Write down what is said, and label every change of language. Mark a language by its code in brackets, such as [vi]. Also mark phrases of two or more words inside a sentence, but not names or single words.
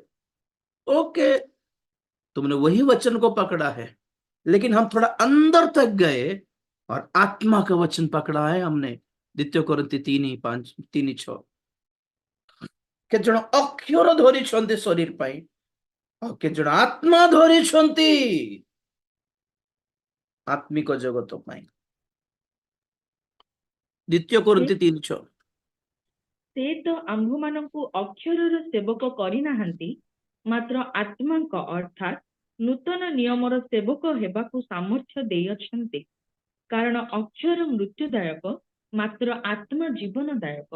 [hi] ओके, तुमने वही वचन को पकड़ा है, लेकिन हम थोड़ा अंदर तक गए और आत्मा का वचन पकड़ा है हमने। [or] ଦ୍ୱିତୀୟ କରିନ୍ଥୀ 3:5-3:6 କେ ଜଣ ଅକ୍ଷର ଧରିଛନ୍ତି ଶରୀର ପାଇଁ, ଆଉ କେ ଜଣ ଆତ୍ମା ଧରିଛନ୍ତି ଆତ୍ମିକ ଜଗତ ପାଇଁ। द्वितीय कोरिन्थी 3:6 ସେ ତ ଆମ୍ଭମାନଙ୍କୁ ଅକ୍ଷରର ସେବକ କରିନାହାନ୍ତି, ମାତ୍ର ଆତ୍ମାଙ୍କ ଅର୍ଥାତ୍ ନୂତନ ନିୟମର ସେବକ ହେବାକୁ ସାମର୍ଥ୍ୟ ଦେଇଅଛନ୍ତି। କାରଣ ଅକ୍ଷର ମୃତ୍ୟୁଦାୟକ, ମାତ୍ର ଆତ୍ମା ଜୀବନଦାୟକ।